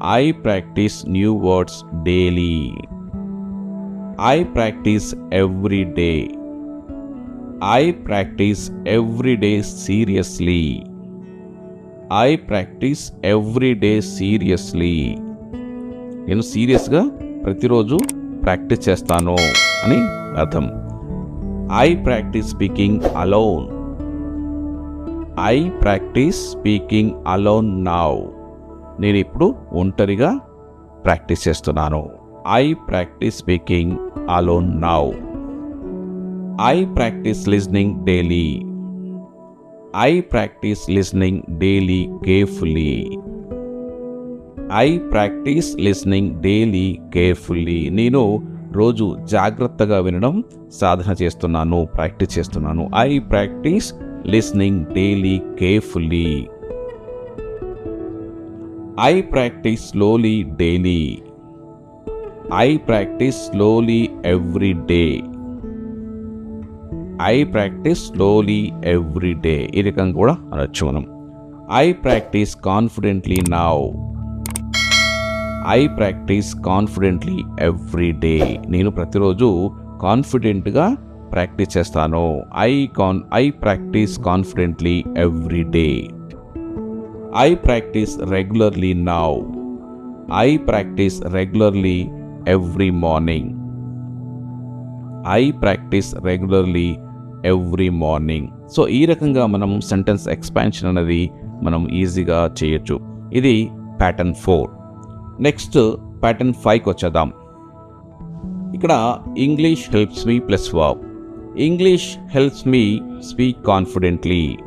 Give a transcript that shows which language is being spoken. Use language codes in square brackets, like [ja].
[en] I practice new words daily. I practice every day. I practice every day seriously. I practice every day seriously. [te] నేను సీరియస్గా ప్రతిరోజు practice చేస్తాను అని అర్థం. [en] I practice speaking alone. I practice speaking alone now. [te] నేను ఇప్పుడు ఒంటరిగా practice చేస్తున్నాను. [en] I practice speaking alone now. I practice listening daily. I practice listening daily carefully. I practice listening daily carefully. [te] నేను రోజు జాగ్రత్తగా వినడం సాధన చేస్తున్నాను, ప్రాక్టీస్ చేస్తున్నాను. [en] I practice listening daily carefully. I practice slowly daily. I practice slowly every day. I practice slowly every day. [te] ఈ రకంగా కూడా అనొచ్చు మనం. [en] I practice confidently now. I practice confidently every day. [te] నేను ప్రతిరోజు కాన్ఫిడెంట్గా ప్రాక్టీస్ చేస్తాను. [en] I practice confidently every day. I practice regularly now. I practice regularly every morning. I practice regularly every morning. [te] So ఈ రకంగా మనం సెంటెన్స్ ఎక్స్పాన్షన్ అనేది మనం ఈజీగా చేయొచ్చు. ఇది ప్యాటర్న్ 4. నెక్స్ట్ ప్యాటర్న్ 5కి వచ్చేద్దాం. ఇక్కడ [en] English helps me plus verb. English helps me speak confidently.